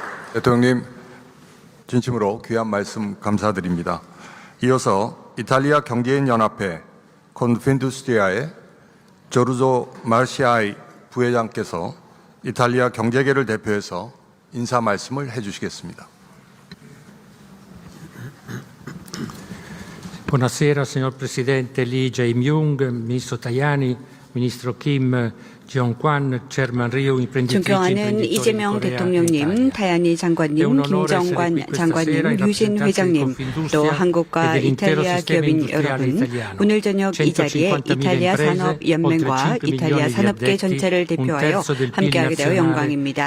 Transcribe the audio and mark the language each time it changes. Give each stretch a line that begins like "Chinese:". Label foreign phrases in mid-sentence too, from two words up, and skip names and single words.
Korean: 대통령님, 진심으로 귀한 말씀 감사드립니다. 이어서 이탈리아 경제인 연합회 콘핀두스트리아의 조르조 마르시아이 부회장께서 이탈리아 경제계를 대표해서 인사 말씀을 해주시겠습니다.
Italian: Buonasera signor Presidente Lee Jae-myung, Ministro Tajani, Ministro Kim Jong-kwan, Chairman Ryu, imprenditrici
Korean: 존경하는 이재명 대통령님, 타야니 장관님, 김정관 장관님, 류진 회장님, 또 한국과 이탈리아 기업인 여러분, 오늘 저녁 이 자리에 이탈리아 산업연맹과 이탈리아 산업계 전체를 대표하여 함께하게 되어 영광입니다.